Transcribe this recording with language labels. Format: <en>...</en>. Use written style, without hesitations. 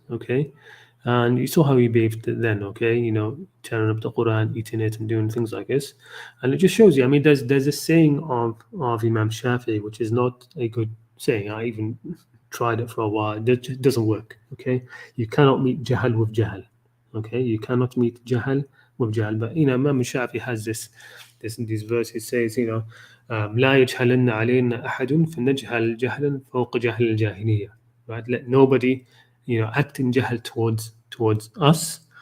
<en>Okay, and you saw how he behaved then. Okay, tearing up the Qur'an, eating it, and doing things like this, and it just shows you. I mean, there's a saying of Imam Shafi'i, which is not a good saying. I even tried it for a while. It just doesn't work. Okay, you cannot meet jahl with jahl. Okay, you cannot meet jahl with jahl. But Imam Shafi'i has these verses says,</en> <ar>لا يجهلن علينا أحد فنجهل جهلا فوق جهل الجاهلية.</ar> <en>Right? Let nobody, act in jahl towards us.</en>